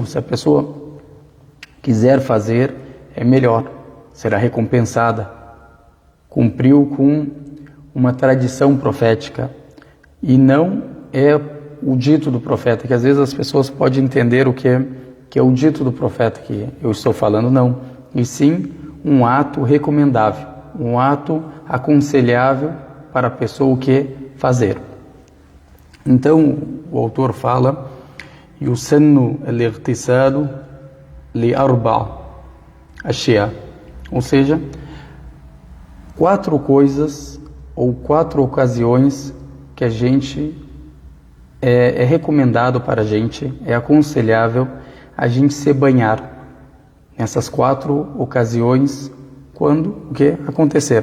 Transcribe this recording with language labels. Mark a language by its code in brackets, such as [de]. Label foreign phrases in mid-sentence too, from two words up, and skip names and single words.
[pt] Se a pessoa quiser fazer, é melhor, será recompensada, cumpriu com uma tradição profética, e não é o dito do profeta, que às vezes as pessoas podem entender o que é o dito do profeta que eu estou falando, não, e sim um ato recomendável, um ato aconselhável para a pessoa fazer. Então o autor fala: [ar] يسن الاغتسال لأربعة أشياء, [pt] ou seja, 4 coisas ou 4 ocasiões que a gente é recomendado para a gente, é aconselhável a gente se banhar. Nessas 4 ocasiões, quando o que acontecer.